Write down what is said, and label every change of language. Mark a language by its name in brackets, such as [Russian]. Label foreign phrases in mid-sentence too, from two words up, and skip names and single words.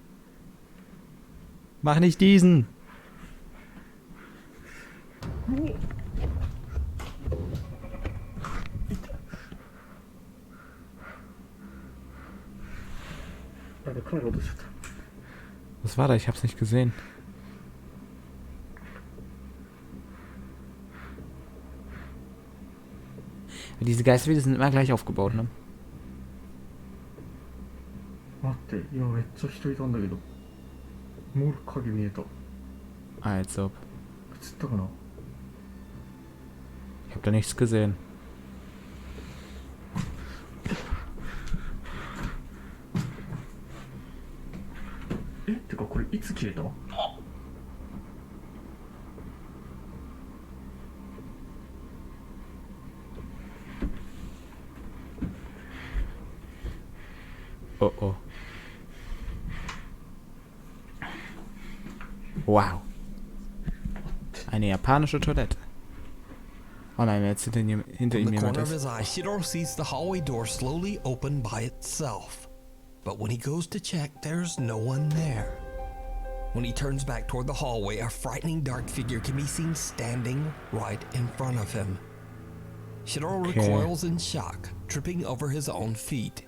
[German] Mach nicht diesen. Was war da? Ich hab's nicht gesehen. Diese Geistervideos sind immer gleich aufgebaut, ne? [Japanese] 待って、今めっちゃ人いたんだけど。もう影見えた。 [German] Als ob. [Japanese] 映ったかな？ [German] Ich hab da nichts gesehen. [Japanese] Eh, てかこれいつ消えた？ Oh oh. Wow. [German] Eine japanische Toilette. Oh nein, jetzt hinter ihm [English] In the [German] jemand [English] corner of [German] ist. [English] his eye, Shiro sees the hallway door slowly open by itself. But when he goes to check, there's no one there. When he turns back toward the hallway, a frightening dark figure can be seen standing right in front of him. Shiro recoils in shock, tripping over his own feet.